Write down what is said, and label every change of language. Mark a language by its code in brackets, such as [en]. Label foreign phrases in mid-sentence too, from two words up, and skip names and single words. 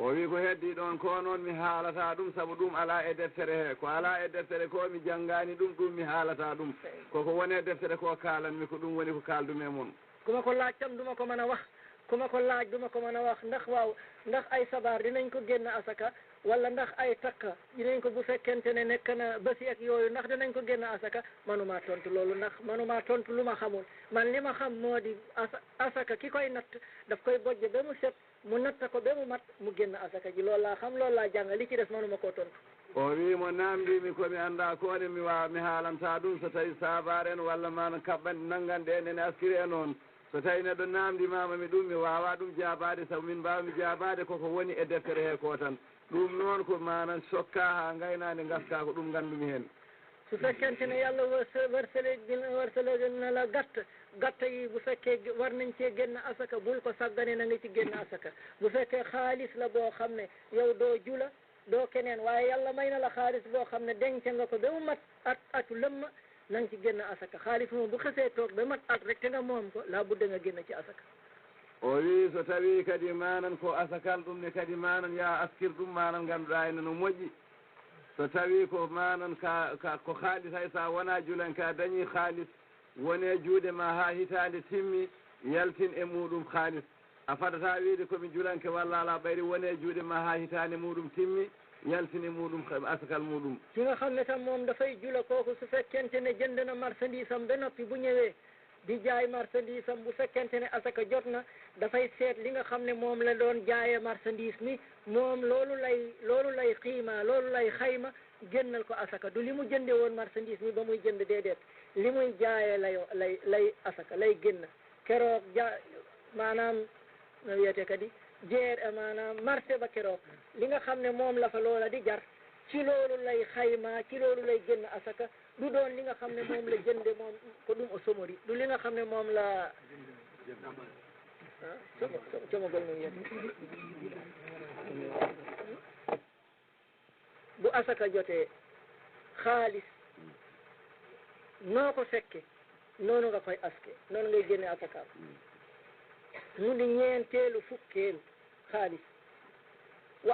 [ff] o wi ko heddi ɗon ko noon mi haalata ɗum saabu ɗum ala e deftere he ko ala e deftere ko mi janngani ɗum mi haalata ɗum koko wone deftere ko kaalanmi ko ɗum woni ko kaaldum e moon [wo] kuma ko laaj tam duma ko mën a wax kuma ko laaj duma ko mën a wax ndax waaw ndax ay sabar dinañ ko génn asaka wala ndax ay takka dinañ ko bu fekkente ne nekk na bési ak yooyu ndax dinañ ko génn asaka manuma tontu loolu ndax manuma tontu lu ma xamul man li ma xam moo di asaka ki koy natt daf koy bojj ba mu set mu natta ko ba mu mat mu génn asaka ji loolu laa xam loolu laa jàng li ci des manuma koo tontu [ff] o wimo namdimi komi anda kone mi wawa mi haalanta ɗum so tawi sabar en walla mana kaɓɓanɗe nangganɗe en ene askiri e noon so tawi neɗɗo namdimamami ɗum mi wawa ɗum jabade saabu min mbawmi jabade koko woni e deftere he ko tan ɗum noon ko manan sokka ha gaynade gaska ko ɗum gandumi hen [wo] su fekkente ne yàlla wërsële na la gatt yi bu fekkee war nañ cee génn asaka bul ko saggane na nga ci génn asaka bu fekkee xaalis la boo xam ne yow doo jula doo keneen waaye yàlla may na la xaalis boo xam ne denc nga ko ba mu mat atu lëmm na nga ci génn asaka xaalis moom bu xasee toog ba mat at rek te nga moom ko laa budda nga génn ci asaka [ff] o wi so tawi kadi manan ko asakal ɗum ne kadi manan ya askir ɗum manan ganduɗa ene no moƴƴi so tawi ko manan ko haalis hay sa wona julan ka dañi haalis wone juuɗe ma ha hitande timmi yaltin e muɗum haalis a fadata wiide komi julanke walla ala ɓayri wone juuɗe ma ha hitande muɗum timmi yaltini muɗum asakal muɗum [wo] ki nga xam ne tam moom dafay jula kooku su fekkente ne jënd na marchandise am ba noppi bu ñëwee di jaay marchandise am bu fekkente ne asaka jot na dafay seet li nga xam ne moom la doon jaayee marchandise mi moom loolu lay xiima loolu lay xayma génnal ko asaka du li mu jënde woon marchandise mi ba muy jënd déedéet li muy jaayee lay asaka lay génn keroog maanaam [ff] na wiyete kadi [wo] maanaam marché ba keroog li nga xam ne moom la fa loola di jar ci loolu lay xayma ci loolu lay génn asaka du doon li nga xam ne moom la jënde moom [ff] ko ɗum o somori [wo] du li nga xam ne moom la [ff] comogol no wiyete [wo] bu asaka jotee xaalis noo ko fekke noonu nga koy aske noonu ngay génne asaka mu di ñeenteelu fukkeelu xaalis wa